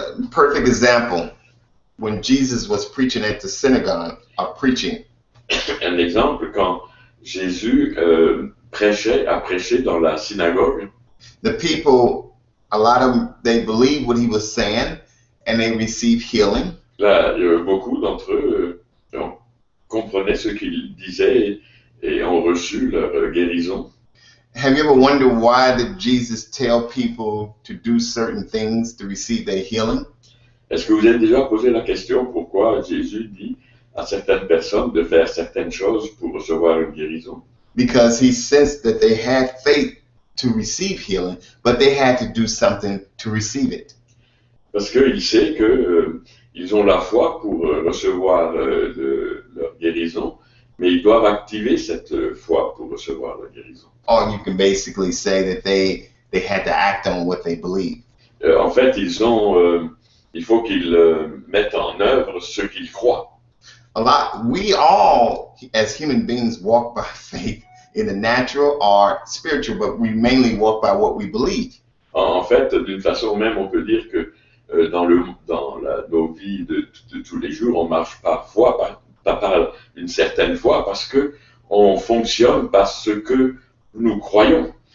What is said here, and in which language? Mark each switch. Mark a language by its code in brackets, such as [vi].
[en] Perfect example, when Jesus was preaching at the synagogue, [fr] Un exemple, quand Jésus a prêché dans la synagogue, [en] the people, a lot of them, they believed what he was saying and they received healing. [fr] Là, beaucoup d'entre eux ont comprenaient ce qu'ils disaient et ont reçu leur guérison. [en] Have you ever wondered why did Jesus tell people to do certain things to receive their healing? [fr] Est-ce que vous avez déjà posé la question pourquoi Jésus dit à certaines personnes de faire certaines choses pour recevoir une guérison? [en] Because he sensed that they had faith to receive healing, but they had to do something to receive it. [fr] Parce qu'il sait que ils ont la foi pour recevoir leur guérison, mais ils doivent activer cette foi pour recevoir la guérison. [en] Or you can basically say that they had to act on what they believe. [fr] En fait, il faut qu'ils mettent en œuvre ce qu'ils croient. [en] We all, as human beings, walk by faith in the natural or spiritual, but we mainly walk by what we believe. [fr] En fait, d'une façon même, on peut dire que dans nos vies de tous les jours, on marche par foi, pas par une certaine foi, parce que on fonctionne par ce que nous croyons.